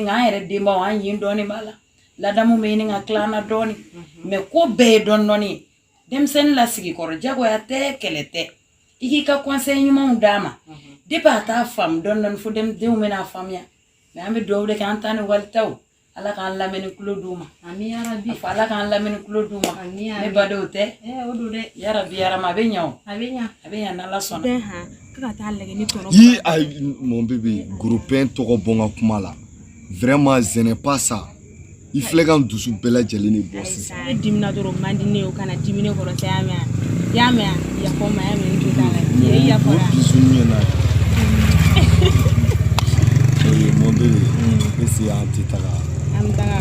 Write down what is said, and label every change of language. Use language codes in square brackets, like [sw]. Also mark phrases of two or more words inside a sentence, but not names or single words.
[bm] k'an yɛrɛ denbaw an yin dɔɔni b'a la ladamu bɛ ɲini ka tila an na dɔɔni mais ko bɛɛ ye dɔɔni dɔɔni denmisɛnnin lasigi kɔrɔ jagoya tɛ kɛlɛ tɛ I k'i ka conseil ɲumanw d'a ma depuis a t'a faamu dɔɔni dɔɔni fo denw bɛna faamuya mais an bɛ dugawu de kɛ an ta ni walitaw Ala k'an lamɛn ni tulo d'u ma amin [ar] ya rabbi [bm] Ala k'an lamɛn ni tulo d'u ma ne badenw tɛ o do dɛ [ar] ya rabbi ya rama [bm] a bɛ ɲɛ o a bɛ ɲɛ n'Ala sɔnna Yi ay [fr] mon bébé [bm] groupin tɔgɔ bɔ n ka kuma la [fr] vraiment ce n'est pas ça [bm] I filɛ ka dusu bɛɛ lajɛlen de bɔ sisan e dimina dɔrɔn man di ne ye o kana dimine kɔrɔ tɛ y'a mɛn yafa n ma y'a mɛn n jo t'a la i yafara bisu ɲɛna [fr] mon bébé [bm] esi an tɛ taga an bɛ taga